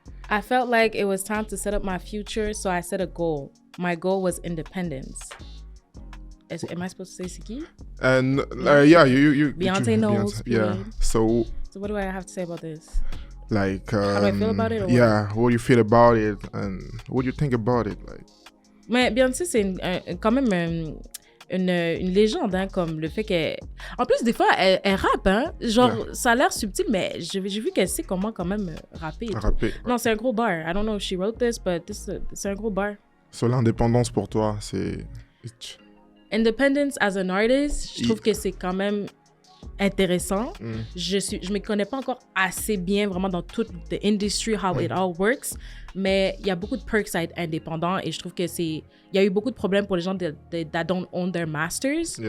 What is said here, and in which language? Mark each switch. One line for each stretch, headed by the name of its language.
English: I felt like it was time to set up my future, so I set a goal. My goal was independence. Am I supposed to say
French: c'est qui?
English: Yeah, you Beyonce knows. Beyonce, yeah. So what do I have to say about this? Like, How do I feel about it? Or yeah, what do you feel about it and what do you think about it? Like,
French: Mais Beyoncé, c'est quand même une légende, hein, comme le fait qu'elle... En plus, des fois, elle rappe, hein. Genre,
English: Yeah.
French: ça a l'air subtil, mais j'ai vu qu'elle sait comment quand même rapper. et tout. rapper. Non, c'est un gros bar.
English: I don't know if she wrote this, but
French: c'est un gros bar. Sur l'indépendance pour toi, c'est...
English: Independence as an artist,
French: je trouve que c'est quand même intéressant. Je me connais pas encore assez bien vraiment dans toute
English: the industry, how it all works,
French: mais il y a beaucoup de perks à être indépendant et je trouve que il y a eu beaucoup de problèmes pour les gens
English: that don't own their masters.